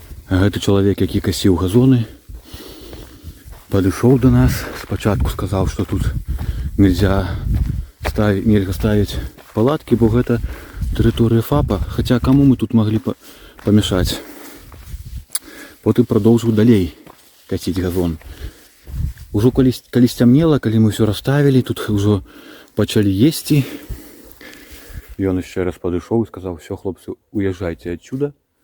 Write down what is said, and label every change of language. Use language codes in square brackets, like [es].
[be] Гэта чалавек, які касіў газоны, падышоў до нас. Спачатку сказаў, [ru] что тут нельзя ставить палатки, [be] бо гэта тэрыторыя ФАПа. [ru] Хотя кому мы тут могли помешать? [be] Потым [ru] продолжил [be] далей [ru] косить газон. [be] Уже калі сцямнела, калі [ru] мы все расставили, [be] тут уже пачалі есці. Ён [ru] еще раз подошел и сказал: все, [be] хлопцы, [ru] уезжайте отсюда.